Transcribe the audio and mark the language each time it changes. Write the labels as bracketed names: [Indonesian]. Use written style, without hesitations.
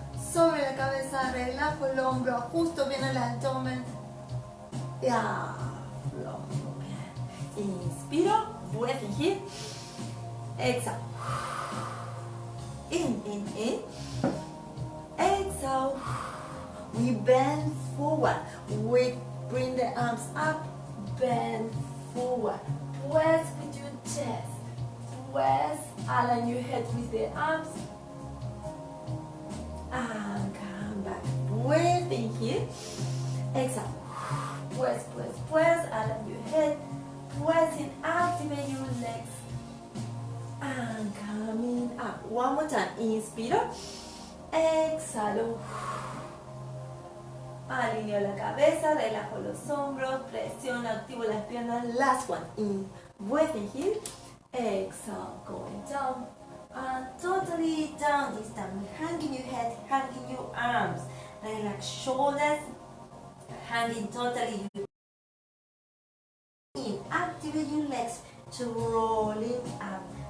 [Spanish] Sobre la cabeza, relajo el hombro, ajusto bien el abdomen. Flojo, bien. Inspiro, [English] breathe in here. Exhale. In. Exhale. We bend forward. We bring the arms up. Bend forward. Press with your chest. Press. Align your head with the arms. And come back. Breathe in here. Exhale. Press. Align your head. Pressing. Activate your legs. And coming up. One more time. [Spanish] Inspiro. Exhalo. Alineo la cabeza, relajo los hombros, presiono, activo las piernas. [English] Last one. In. Breathe in here. Exhale. Going down. And totally down this time. Hanging your head, hanging your arms. Relax shoulders. Hanging totally. In. Activate your legs to roll it up.